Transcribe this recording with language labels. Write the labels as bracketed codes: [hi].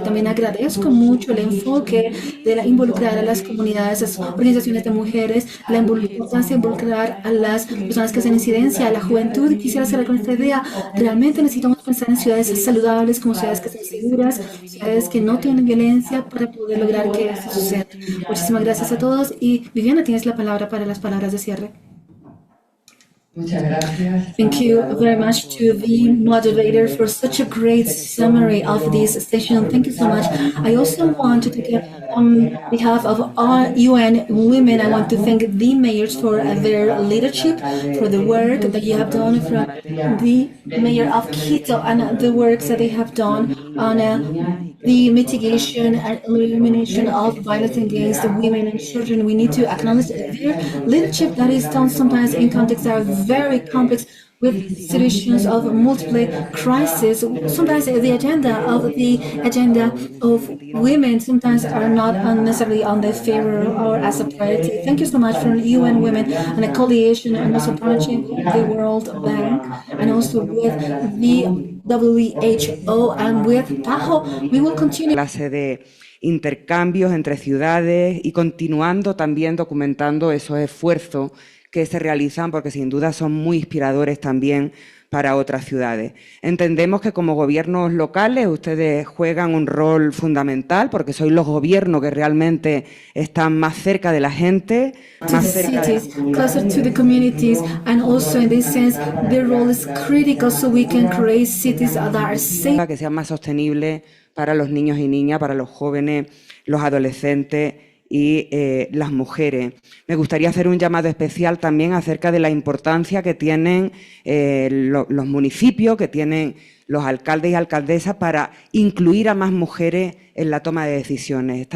[es] También agradezco mucho el enfoque de involucrar a las comunidades, a las organizaciones de mujeres, la importancia de involucrar a las personas que hacen incidencia, a la juventud. Quisiera cerrar con esta idea. Realmente necesitamos pensar en ciudades saludables, como ciudades que sean seguras, ciudades que no tienen violencia para poder lograr que esto suceda. Muchísimas gracias a todos y Viviana, tienes la palabra para las palabras de cierre. Muchas gracias. [en] Thank you very much to the moderator for such a great summary of this session. Thank you so much. I also want to take on behalf of all UN women, I want to thank the mayors for their leadership, for the work that you have done, from the mayor of Quito and the works that they have done on the mitigation and elimination of violence against women and children. We need to acknowledge their leadership that is done sometimes in contexts that are very complex with situations of multiple crises. Sometimes the agenda of women sometimes are not necessarily on their favor or as a priority. Thank you so much for UN Women and a coalition and also partnership with the World Bank and also with the WHO and with PAHO. We will continue. [es] Clase de intercambios entre ciudades y continuando también documentando esos esfuerzos que se realizan, porque sin duda son muy inspiradores también para otras ciudades. Entendemos que como gobiernos locales ustedes juegan un rol fundamental, porque sois los gobiernos que realmente están más cerca de la gente, más cerca de [en] closer to the communities, and also in this sense their role is critical so we can create cities that are safe, [es] que sean más sostenibles para los niños y niñas, para los jóvenes, los adolescentes y las mujeres. Me gustaría hacer un llamado especial también acerca de la importancia que tienen los municipios, que tienen los alcaldes y alcaldesas para incluir a más mujeres en la toma de decisiones.